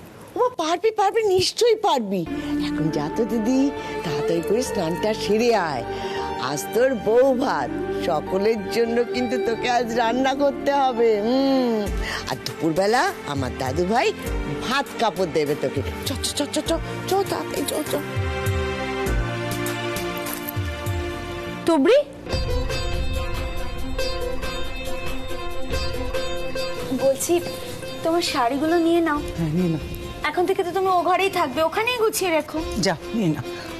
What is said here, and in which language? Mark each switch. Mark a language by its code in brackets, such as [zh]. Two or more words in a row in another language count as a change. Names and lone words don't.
[bn] ওমা, পারবি পারবি, নিশ্চয়ই পারবি। এখন যা তো দিদি, তাড়াতাড়ি করে স্নানটা সেরে আয়। আজ তোর বউ ভাত, সকলের জন্য কিন্তু তোকে আজ রান্না করতে হবে। আর দুপুরবেলা আমার দাদু ভাই ভাত কাপড় দেবে তোকে। চ চ চ চ চ চ তাড়াতাড়ি চ চ। তুবড়ি, বলছি তোমার শাড়িগুলো নিয়ে নাও। হ্যাঁ, নিয়ে নাও। এখন থেকে তো তুমি ও ঘরেই থাকবে, ওখানেই গুছিয়ে রেখো। যা নিয়ে নাও।